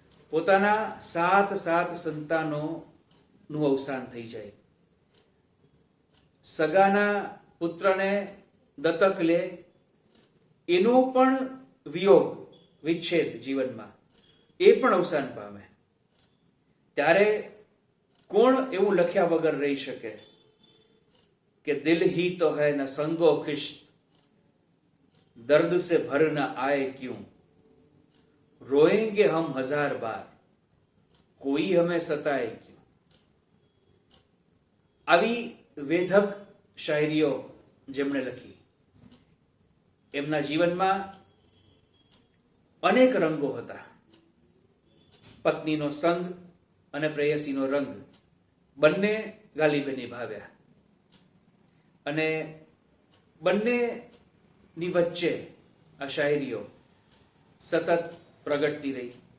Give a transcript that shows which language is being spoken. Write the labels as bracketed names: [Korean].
[Gujarati] પોતાના 7 સંતાનોનું અવસાન થઈ જાય, સગાના પુત્રને દત્તક લે, એનો પણ વિયોગ, વિચ્છેદ જીવનમાં, એ પણ અવસાન પામે, ત્યારે કોણ એવું લખ્યા વગર રહી શકે કે [Hindi] દિલ હી તો હૈ ન સંગો ખિશ્ત, दर्द से भर न आए क्यों, रोएंगे हम 1000 बार, कोई हमें सताए क्यों. [Gujarati] આવી વેધક શાયરીઓ જેમણે લખી, એમના જીવનમાં અનેક રંગો હતા. પત્નીનો સંગ અને પ્રેયસીનો રંગ બંને ગાલિબે નિભાવ્યા, અને બંનેની વચ્ચે આ શાયરીઓ સતત પ્રગટતી રહી.